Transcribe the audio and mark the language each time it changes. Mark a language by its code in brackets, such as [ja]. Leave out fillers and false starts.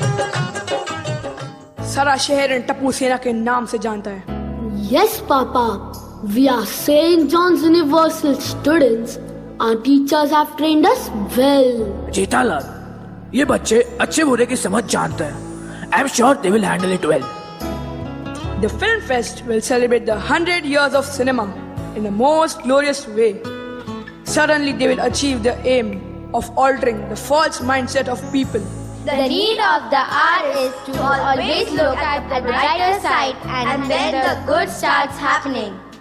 [hi] सारा शहर टप्पू सेना के नाम से जानता है. [en] Yes, Papa. We are St. John's Universal students. Our teachers have trained us well. [hi] Jethalal, ये बच्चे अच्छे बुरे की समझ जानते हैं. [en] I'm sure they will handle it well. The Film Fest will celebrate the 100 years of cinema in the most glorious way. Suddenly they will achieve the aim of altering the false mindset of people. The need of the hour is to always look at the brighter side, and then the good starts happening.